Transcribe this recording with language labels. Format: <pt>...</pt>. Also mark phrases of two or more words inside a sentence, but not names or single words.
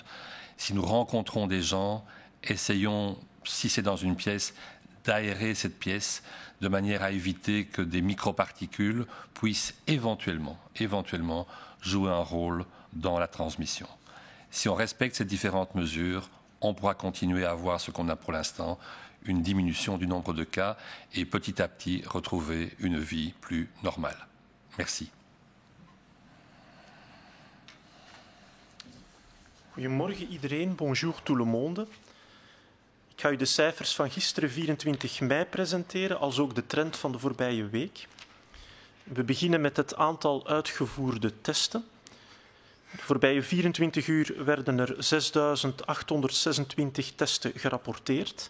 <fr>Si nous rencontrons des gens, essayons, si c'est dans une pièce, d'aérer cette pièce de manière à éviter que des microparticules puissent éventuellement jouer un rôle dans la transmission. Si on respecte ces différentes mesures, on pourra continuer à avoir ce qu'on a pour l'instant, une diminution du nombre de cas et petit à petit retrouver une vie plus normale. Merci.</fr> <nl>Goedemorgen iedereen,</nl> <fr>bonjour tout le monde.</fr> <nl>Ik ga u de cijfers van gisteren 24 mei presenteren, als ook de trend van de voorbije week. We beginnen met het aantal uitgevoerde testen. De voorbije 24 uur werden er 6.826 testen gerapporteerd.</nl>